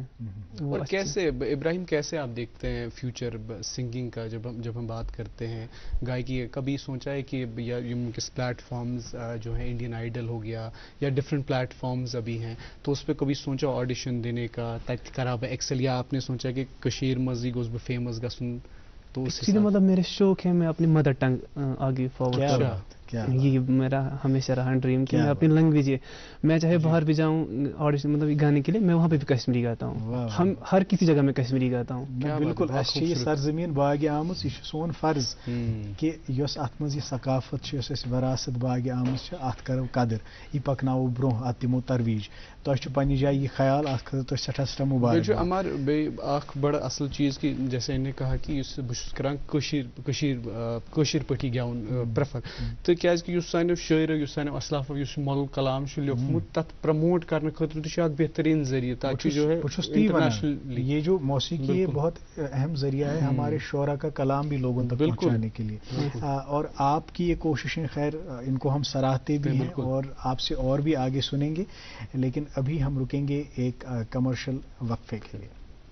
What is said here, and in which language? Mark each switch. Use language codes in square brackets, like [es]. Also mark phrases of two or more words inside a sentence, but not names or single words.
[ur] اور کیسے ابراہیم کیسے آپ دیکھتے ہیں [en] future singing [ur] کا جب ہم بات کرتے ہیں گائیکی کبھی سوچا ہے کہ کس پلیٹ فارمز جو ہیں انڈین آئیڈل ہو گیا یا [en] different platforms [ur] ابھی ہیں تو اس پہ کبھی سوچا آڈیشن دینے کا تاکہ خراب ایکسل یا آپ نے سوچا کہ [ks] کشیر مزی گوز بہ فیمس گژھن [ur] تو مطلب میرے شوق ہے میں اپنی [en] mother tongue [ur] آگے فارورڈ کروں یہ میرا ہمیشہ رہا ڈریم کہ میں اپنی لینگویج میں چاہے باہر بھی جاؤں آڈیشن مطلب گانے کے لیے میں وہاں پہ بھی کشمیری گاتا ہوں ہم ہر کسی جگہ میں کشمیری گاتا ہوں [ks] بالکل یہ سرزمین باغ آمت یہ سون فرض کہ یس ات مز یہ ثقافت وراثت باغ آمت ات کرو قدر یہ پکناو برو ات دمو ترویج تہ پنہ جائے یہ خیال ات خاطر سٹھا سٹھا مبارک امار بڑا اصل چیز [ur] کہ جیسے انہیں کہا کہ [ks] بہت کران کشیر پٹھی گیون پریفر تو کیازِ کہ یُس سانیو شٲعرو یُس سانیو اسلافو یُس مۄغل کلام چھُ لیوکھمُت تتھ پرموٹ کرنہٕ خٲطرٕ تہِ چھُ اکھ بہترین ذریعہ [ur] تاکہ جو ہے انٹرنیشنل یہ جو موسیقی ہے بہت اہم ذریعہ ہے ہمارے شعراء کا کلام بھی لوگوں تک پہنچانے کے لیے، اور آپ کی یہ کوششیں خیر ان کو ہم سراہتے بھی ہیں اور آپ سے اور بھی آگے سنیں گے، لیکن ابھی ہم رکیں گے ایک کمرشل وقفے کے لیے۔